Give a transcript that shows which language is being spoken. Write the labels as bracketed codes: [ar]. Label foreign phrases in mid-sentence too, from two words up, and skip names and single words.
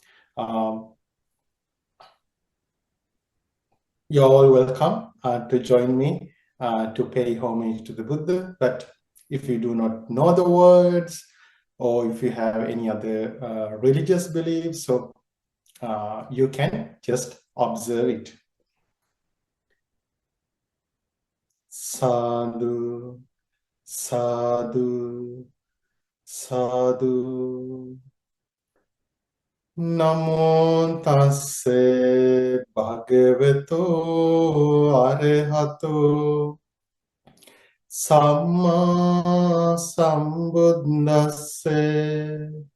[en] You're all welcome to join me to pay homage to the Buddha. But if you do not know the words, or if you have any other religious beliefs, so you can just observe it. [pi] Sadhu, sadhu, sadhu. Namo tasse bhagavato arahato Samma sambuddhasse.